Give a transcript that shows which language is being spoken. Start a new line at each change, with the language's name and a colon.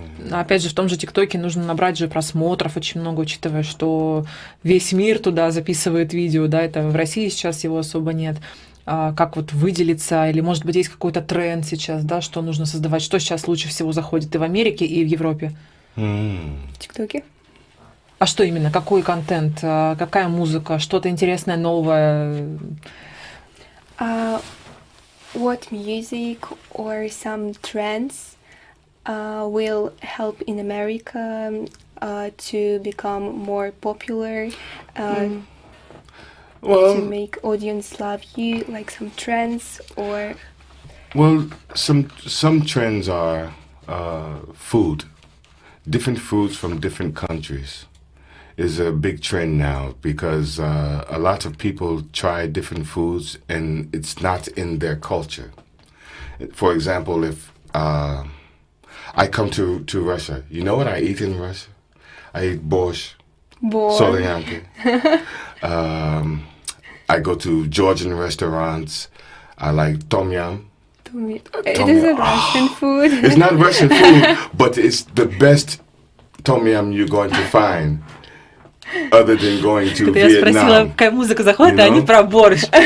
Russian: Опять же, в том же ТикТоке нужно набрать же просмотров очень много, учитывая, что весь мир туда записывает видео, да, это в России сейчас его особо нет. Как вот выделиться, или, может быть, есть какой-то тренд сейчас, да, что нужно создавать, что сейчас лучше всего заходит и в Америке, и в Европе? В ТикТоке. А что именно? Какой контент? Какая музыка? Что-то интересное, новое?
English: What music or some trends will help in America to become more popular? To make audience love you, like some trends or... Well, some trends are food. Different foods from different countries is a big trend now because a lot of people try different foods and it's not in their culture. For example, if I come to Russia, you know what I eat in Russia? I eat borscht, solyanka. I go to Georgian restaurants. I like tom yum. It is a Russian food. It's not Russian food, but it's the best tom yum you're going to find, other than going to Vietnam.
Russian: Я спросила, какая музыка заходит, а они про борщ.